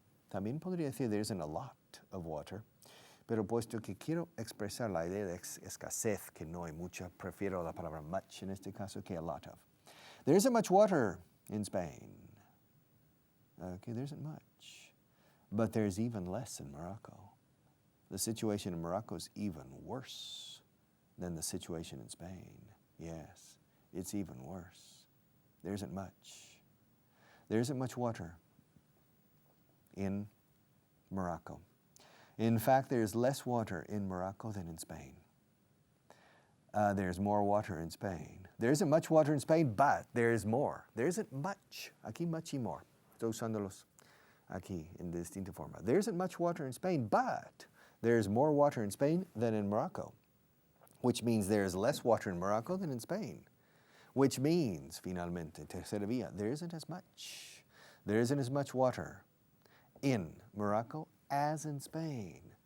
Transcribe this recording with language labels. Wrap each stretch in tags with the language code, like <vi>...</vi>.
<es>También podría decir</es> <en>there isn't a lot of water,</en> <es>pero puesto que quiero expresar la idea de escasez, que no hay mucha, prefiero la palabra much en este caso que a lot of.</es> <en>There isn't much water in Spain. Okay, there isn't much. But there's even less in Morocco. The situation in Morocco is even worse than the situation in Spain. Yes, it's even worse. There isn't much. There isn't much water in Morocco. In fact, there's less water in Morocco than in Spain. There's more water in Spain. There isn't much water in Spain, but there is more. There isn't much.</en> <es>Aquí much y more. Estoy usándolos aquí en distinta forma.</es> <en>There isn't much water in Spain, but there's more water in Spain than in Morocco, which means there's less water in Morocco than in Spain, which means,</en> <es>finalmente, tercera vía,</es> <en>there isn't as much. There isn't as much water in Morocco as in Spain.</en>